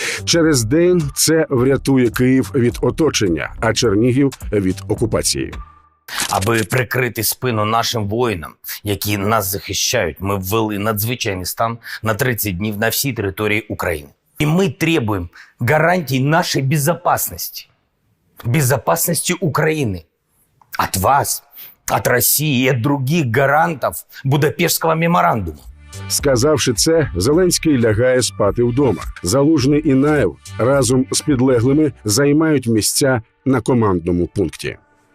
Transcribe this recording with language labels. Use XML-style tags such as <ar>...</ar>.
<uk>Через день це врятує Київ від оточення, а Чернігів – від окупації. Аби прикрити спину нашим воїнам, які нас захищають, ми ввели надзвичайний стан на 30 днів на всій території України. І ми требуємо гарантій нашої безопасности.</uk> <ru>Безопасности Украины. От вас, от России и от других гарантов Будапештського меморандуму.</ru> <uk>Сказавши це, Зеленський лягає спати вдома. Залужний і Наєв разом з підлеглими займають місця на командному пункті.</uk>